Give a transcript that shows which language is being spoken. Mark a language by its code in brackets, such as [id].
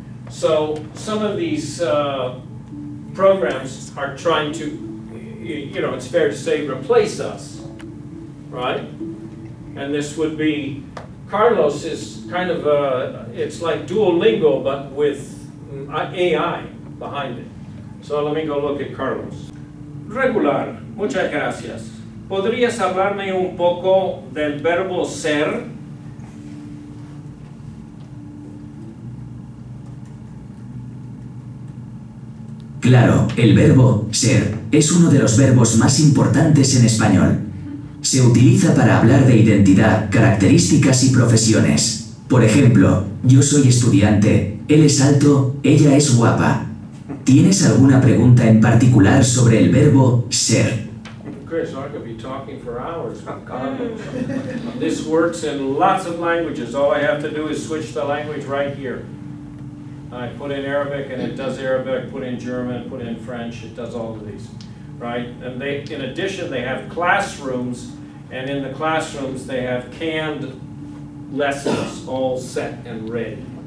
[en] So some of these programs are trying to, it's fair to say, replace us, right? And this would be, Carlos is kind of it's like Duolingo, but with AI behind it. So let me go look at Carlos. [es] Regular, muchas gracias. ¿Podrías hablarme un poco del verbo ser? Claro, el verbo ser es uno de los verbos más importantes en español. Se utiliza para hablar de identidad, características y profesiones. Por ejemplo, yo soy estudiante, él es alto, ella es guapa. ¿Tienes alguna pregunta en particular sobre el verbo ser? [en] Okay, so I could be talking for hours. This works in lots of languages. All I have to do is switch the language right here. I put in Arabic and it does Arabic, put in German, put in French, it does all of these, right? And they, in addition, they have classrooms, and in the classrooms they have canned lessons all set and ready.